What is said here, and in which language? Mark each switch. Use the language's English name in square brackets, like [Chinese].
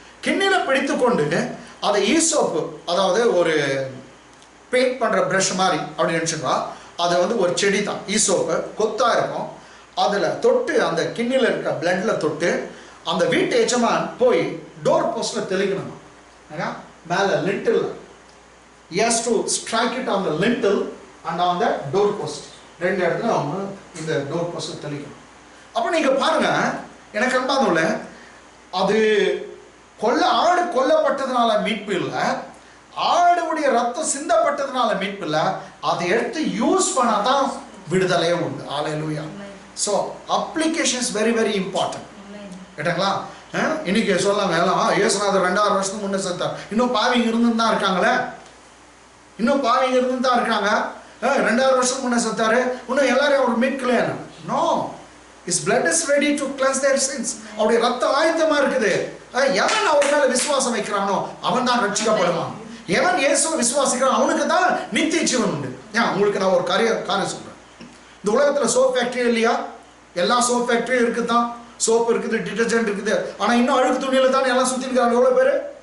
[Tamil] கிண்ணில பிடித்து கொண்டு அதை ஈசோப்பு, அதாவது ஒரு பெயிண்ட் பண்ணுற ப்ரஷ் மாதிரி அப்படின்னு நினச்சிங்களா, அது ஒரு செடி தான். ஈசோப்பு கொத்தா இருக்கும். அதில் தொட்டு அந்த கிண்ணில இருக்க பிளட்ல தொட்டு அந்த வீட்டு எஜமான் போய் டோர் போஸ்ட்ல தெளிக்கணும். மேலே [English] Lintel he has to strike it on the lintel and on the door post. [Tamil] 2 இடத்துல அவங்க இந்த டோர் போஸ்ட் தெளிக்கணும். அப்போ நீங்க பாருங்க, எனக்கு அன்பானவர்கள, அது ஆடு கொல்லப்பட்டதுனால மீட்பு இல்லை, ஆடுடைய ரத்தம் சிந்தப்பட்டதுனால மீட்பு இல்லை. அதை எடுத்து யூஸ் பண்ணாதான் விடுதலையே உண்டு. ஹல்லேலூயா. [English] So application is very very important. [Tamil] கேட்டாங்களா? இன்னைக்கு சொல்லாம எல்லாம் இயேசுநாதர் 2000 வருஷத்துக்கு முன்னே செத்தார், இன்னும் பாவிங்க இருந்து தான் இருக்காங்களே, 2000 வருஷத்துக்கு முன்னே செத்தாரு, இன்னும் எல்லாரையும் அவர் மீட்கலையா? No, [English] his blood is ready to cleanse their sins. [Tamil] அவருடைய ரத்தம் ஆயத்தமா இருக்குது. எவன் அவர் மேல விசுவாசம் வைக்கிறானோ அவன் தான் ரட்சிக்கப்படுவான். எவன் இயேசுவை விசுவாசிக்கிறான் அவனுக்கு தான் நித்திய ஜீவன் உண்டு. உங்களுக்கு நான் ஒரு காரியம் சொல்றேன். இந்த உலகத்துல சோப் ஃபேக்டரி இல்லையா? எல்லா சோப் ஃபேக்டரியும் இருக்குதான். சோப் இருக்குது, டிடர்ஜென்ட் இருக்குது. ஆனா இன்னும் அழுக்கு துணியில தான் எல்லாம் சுத்தி இருக்காங்க. எவ்வளவு பேரு?